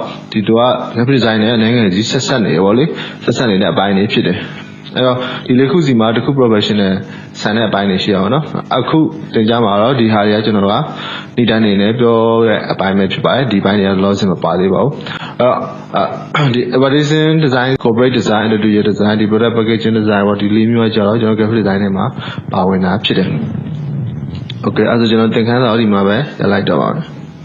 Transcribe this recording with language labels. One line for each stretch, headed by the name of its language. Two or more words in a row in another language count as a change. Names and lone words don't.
Burmese: ဒီသူက
English: graphic design
Burmese: နဲ့အနေငယ်ကြီးဆက်နေရပေါ့လေဆက်နေတဲ့အပိုင်းတွေဖြစ်တယ်အဲ့တော့ဒီလေးခုစီမှာတစ်ခု professional ဆန်တဲ့အပိုင်းတွေရှိအောင်နော်အခုသင်ကြားမှာတော့ဒီဟာတွေကကျွန်တော်တို့ကဒီတိုင်းနေနဲ့ပြောတဲ့အပိုင်းပဲဖြစ်ပါတယ်ဒီပိုင်းတွေက loss မပါသေးပါဘူးအဲ့တော့ဒီ
English: advertising design corporate design interior design
Burmese: ဒီ
English: product packaging design
Burmese: ပေါ့ဒီလေးမျိုးကကျတော့ကျွန်တော်
English: graphic design
Burmese: ထဲမှာပါဝင်တာဖြစ်တယ် okay အဲ့ဒါဆိုကျွန်တော်သင်ခန်းစာဒီမှာပဲရလိုက်တော့ပါမယ်